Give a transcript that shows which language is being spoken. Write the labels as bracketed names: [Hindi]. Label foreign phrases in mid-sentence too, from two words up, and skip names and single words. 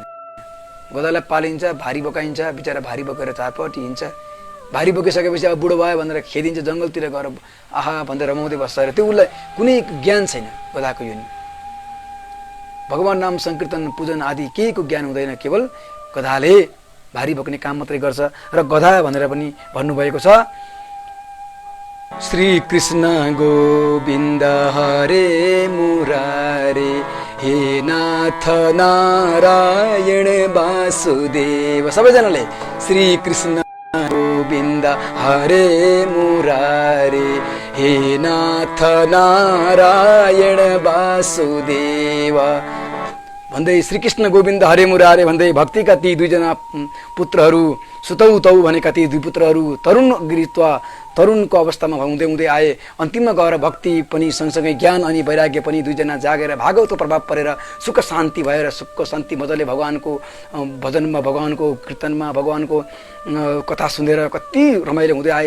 [Nepali] गधालाई पालिन्छ, भारी बोकाइन्छ, बिचरा भारी बोकेर चारपट्टि हिँड्छ, भारी बोकिसकेपछि अब बुढो भयो भनेर खेदिन्छ, जङ्गलतिर गएर आहा भनेर रमाउँदै बस्छ र त्यो उसलाई कुनै ज्ञान छैन। गधाको योनि भगवान नाम संकीर्तन पूजन आदि केहीको ज्ञान हुँदैन, केवल गधाले भारी बोक्ने काम मात्रै गर्छ। र गधा भनेर पनि भन्नुभएको छ। [Sanskrit] श्री कृष्ण गोविन्द हरे मुरारे हे नाथ नारायण वासुदेव। [Nepali] सबैजनाले [Sanskrit] श्री कृष्ण गोविन्द हरे मुरारे हे नाथ नारायण वासुदेव [Nepali] भन्दै [Sanskrit] श्रीकृष्ण गोविन्द हरे मुरारे [Nepali] भन्दै भक्तिका ती दुईजना पुत्रहरू सुतौ तौ भनेका ती दुई पुत्रहरू तरुण गिरित्वा तरुणको अवस्थामा हुँदै हुँदै आए। अन्तिममा गएर भक्ति पनि सँगसँगै ज्ञान अनि वैराग्य पनि दुईजना जागेर भागवतको प्रभाव परेर सुख शान्ति भएर सुख शान्ति मजाले भगवानको भजनमा, भगवानको कीर्तनमा, भगवानको कथा सुनेर कति रमाइलो हुँदै आए।